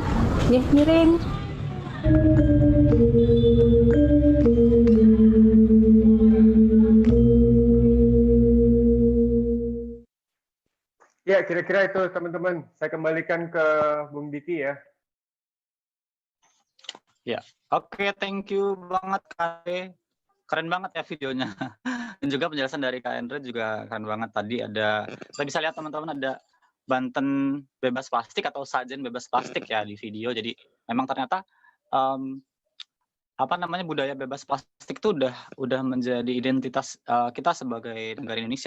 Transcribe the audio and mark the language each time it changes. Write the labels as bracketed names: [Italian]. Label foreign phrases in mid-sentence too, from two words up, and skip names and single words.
[Indonesian] Nggih, miring. Ya, kira-kira itu teman-teman. Saya kembalikan ke Bung Diki ya. Ya, oke, [English] thank you [Indonesian] banget Kak. Keren banget ya videonya. Dan juga penjelasan dari Kak Endre juga keren banget. Tadi ada, kita bisa lihat teman-teman ada Banten bebas plastik atau sajen bebas plastik ya di video. Jadi memang ternyata budaya bebas plastik itu udah menjadi identitas kita sebagai negara Indonesia.